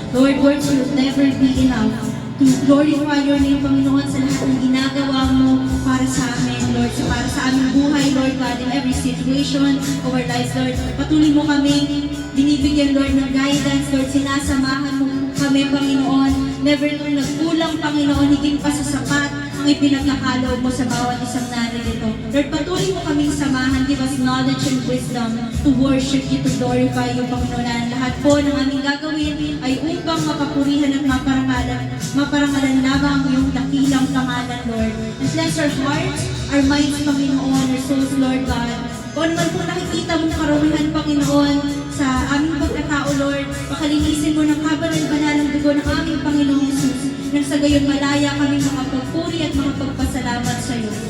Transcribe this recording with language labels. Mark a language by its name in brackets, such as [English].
[English] Lord, words will never be enough to glorify your name, Panginoon, [Filipino] sa lahat ng ginagawa mo para sa amin, [English] Lord, [Filipino] para sa aming buhay, [English] Lord God, in every situation of our lives, Lord. [Filipino] Patuloy mo kami binibigyan, Lord, ng guidance, Lord, sinasamahan mo kami, Panginoon. Never nagkulang, Panginoon, higit pa sa sapat ang ipinagkakaloob mo sa bawat isang naririto. Lord, patuloy mo kaming samahan. [English] Give us knowledge and wisdom to worship you, to glorify you, Panginoon. [Filipino] Lahat po ng aming gagawin ay upang mapapurihan at maparangalan lamang ang iyong dakilang pangalan, Lord. [English] And bless our hearts, our minds, Panginoon, our souls, Lord God. [Filipino] Kung man po nakikita mong karamihan, Panginoon, sa aming pagkatao, Lord, pakalinisin mo ng kabanal-banal ang dugo ng aming Panginoong Yesus, nang sa gayon malaya kami makapagpuri at makapagpasalamat sa iyo.